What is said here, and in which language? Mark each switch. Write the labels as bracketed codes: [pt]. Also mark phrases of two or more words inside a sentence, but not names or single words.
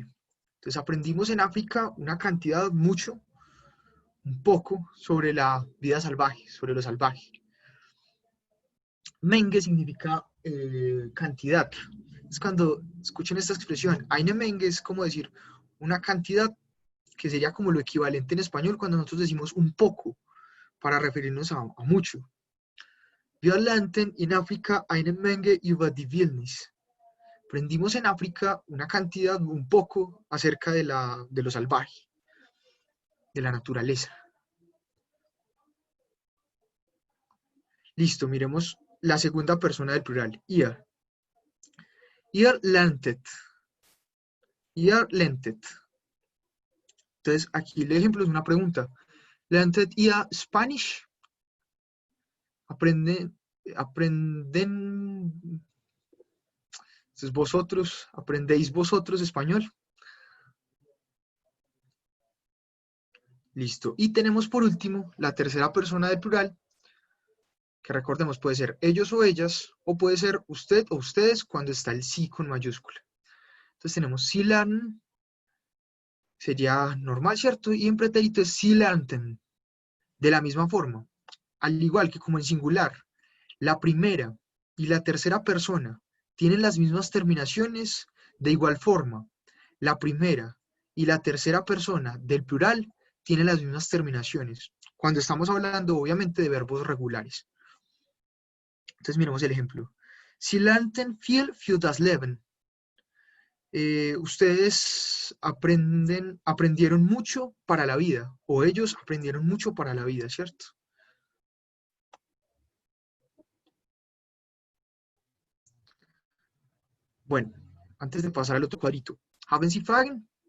[es] Entonces, aprendimos en África una cantidad, mucho, un poco, sobre la vida salvaje, sobre lo salvaje. Menge significa cantidad. Es cuando escuchen esta expresión, [de] eine Menge [es] es como decir una cantidad que sería como lo equivalente en español cuando nosotros decimos un poco, para referirnos a mucho. [de] Wir lernten in Afrika eine Menge über die Wildnis. [es] Aprendimos en África una cantidad, un poco, acerca de lo salvaje, de la naturaleza. Listo, miremos la segunda persona del plural, ihr. [de] Ihr lerntet. Ihr lerntet. [es] Entonces, aquí el ejemplo es una pregunta. [de] ¿Lerntet ihr Spanish? Aprenden. [es] Entonces, vosotros, ¿aprendéis vosotros español? Listo. Y tenemos por último la tercera persona del plural, que recordemos puede ser ellos o ellas, o puede ser usted o ustedes cuando está el sí con mayúscula. Entonces tenemos [de] sie lernen, [es] sería normal, ¿cierto? Y en pretérito es [de] sie lernten. [es] De la misma forma, al igual que como en singular, la primera y la tercera persona tienen las mismas terminaciones, de igual forma, la primera y la tercera persona del plural tienen las mismas terminaciones. Cuando estamos hablando, obviamente, de verbos regulares. Entonces, miremos el ejemplo. [de] Sie lernten viel für das Leben. [es] Ustedes aprendieron mucho para la vida, o ellos aprendieron mucho para la vida, ¿cierto? Bueno, antes de pasar al otro cuadrito, [de] ¿haben Sie Fragen?